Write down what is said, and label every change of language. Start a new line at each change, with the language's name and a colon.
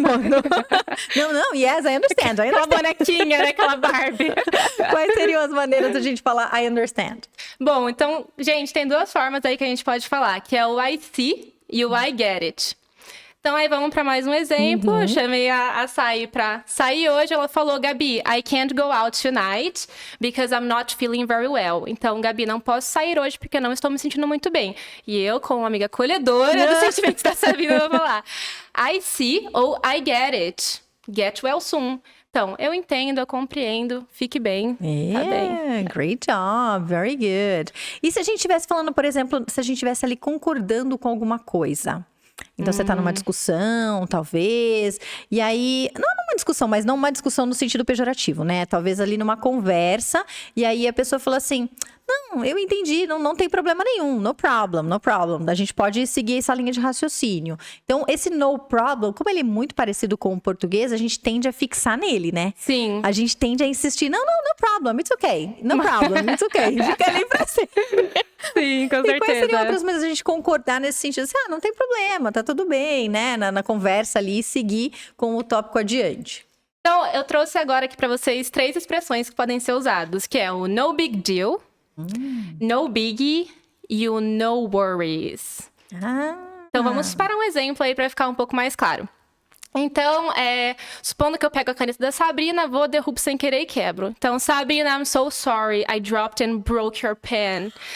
English: não, yes, I understand.
Portuguese: Aquela bonequinha, né? Aquela Barbie. Quais seriam as maneiras da gente falar
English: I understand?
Portuguese: Bom, então, gente, tem duas formas aí que a gente pode falar, que é o
English: I see
Portuguese: e o
English: I get it.
Portuguese: Então, aí vamos para mais um exemplo. Eu chamei a Sai para sair hoje.
English: Ela falou, Gabi, I can't go out tonight because I'm not feeling very well.
Portuguese: Então, Gabi, não posso sair hoje porque não estou me sentindo muito bem. E eu, como uma amiga acolhedora dos sentimentos da Sabina, vou falar
English: I see
Portuguese: ou
English: I get it. Get well soon.
Portuguese: Então, eu entendo, eu compreendo, fique bem, tá bem.
English: Great job, very good.
Portuguese: E se a gente estivesse falando, por exemplo, se a gente estivesse ali concordando com alguma coisa? Então, você tá numa discussão, talvez, e aí, não numa discussão, mas não uma discussão no sentido pejorativo, né? Talvez ali numa conversa, e aí a pessoa falou assim, não, eu entendi, não tem problema nenhum,
English: no problem.
Portuguese: A gente pode seguir essa linha de raciocínio. Então, esse
English: no problem,
Portuguese: como ele é muito parecido com o português, a gente tende a fixar nele, né? Sim. A gente tende a insistir,
English: no problem, it's okay, no problem, it's okay.
Portuguese: Fica ali pra sempre. Sim, com certeza. E quais seriam outras maneiras a gente concordar nesse sentido? Assim, não tem problema, tá tudo bem, né? Na conversa ali, seguir com o tópico adiante. Então, eu trouxe agora aqui pra vocês 3 expressões que podem ser usadas, que é o
English: no big deal, no biggie
Portuguese: e o
English: no worries.
Portuguese: Então, vamos para um exemplo aí para ficar um pouco mais claro. Então, supondo que eu pego a caneta da Sabrina, vou, derrubo sem querer e quebro.
English: Então, Sabrina, I'm so sorry, I dropped and broke your pen.